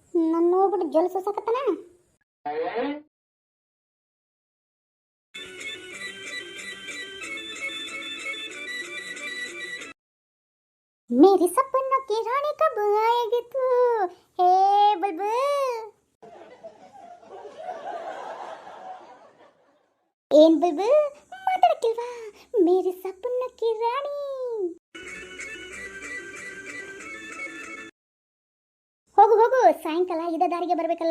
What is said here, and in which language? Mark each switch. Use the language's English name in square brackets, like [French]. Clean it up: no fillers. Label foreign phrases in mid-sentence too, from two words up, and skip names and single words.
[Kannada] ನನ್ನ ನೋಡ್ಬಿಟ್ಟು ಜಲ್ ಸೂಸಕತ್ತನ. [Hindi] मेरे सपनों की रानी कब आएगी तू हे बुलबुल. [Kannada] ಏನ್ ಬುಲ್ಬುಲ್ ಮಾತಾಡಕ್ಕಿಲ್ವಾ? [Hindi] मेरी सपना [Kannada] ರಾಣಿ. ಹೋಗು ಹೋಗು, ಸಾಯಂಕಾಲ ಇದ ದಾರಿಗೆ ಬರ್ಬೇಕಲ್ಲ.